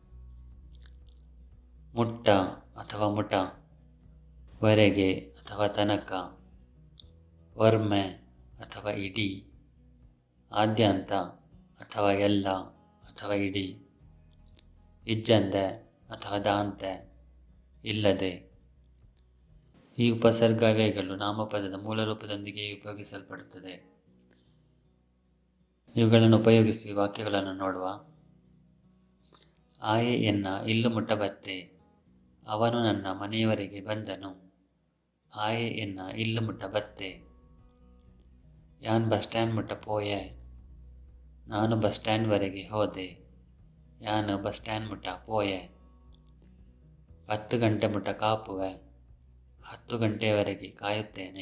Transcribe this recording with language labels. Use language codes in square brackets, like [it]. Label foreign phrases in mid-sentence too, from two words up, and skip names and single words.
[kn] ಮುಟ್ಟ ಅಥವಾ ಮುಟ, ವರೆಗೆ ಅಥವಾ ತನಕ, ವರ್ಮೆ ಅಥವಾ ಇಡೀ, ಆದ್ಯಂತ ಅಥವಾ ಎಲ್ಲ ಅಥವಾ ಇಡೀ, ಇಜ್ಜಂದೆ ಅಥವಾ ದಾಂತೆ, ಇಲ್ಲದೆ. ಈ ಉಪಸರ್ಗಾವ್ಯಯಗಳು ನಾಮಪದದ ಮೂಲ ರೂಪದೊಂದಿಗೆ ಉಪಯೋಗಿಸಲ್ಪಡುತ್ತದೆ. ಇವುಗಳನ್ನು ಉಪಯೋಗಿಸಿ ವಾಕ್ಯಗಳನ್ನು ನೋಡುವ. [tcy] ಆಯೆ ಎನ್ನ ಇಲ್ಲು ಮುಟ್ಟಬತ್ತೆ, [kn] ಅವನು ನನ್ನ ಮನೆಯವರೆಗೆ ಬಂದನು. [tcy] ಆಯೆ ಎನ್ನ ಇಲ್ಲು ಮುಟ್ಟಬತ್ತೆ. ಯಾನ್ ಬಸ್ ಸ್ಟ್ಯಾಂಡ್ ಮುಟ್ಟ ಪೋಯೆ, [kn] ನಾನು ಬಸ್ ಸ್ಟ್ಯಾಂಡ್ವರೆಗೆ ಹೋದೆ. [tcy] ಯಾನು ಬಸ್ ಸ್ಟ್ಯಾಂಡ್ ಮುಟ್ಟ ಪೋಯೆ. 10 ಗಂಟೆ ಮುಟ್ಟ ಕಾಪುವೆ, [kn] 10 ಗಂಟೆಯವರೆಗೆ ಕಾಯುತ್ತೇನೆ.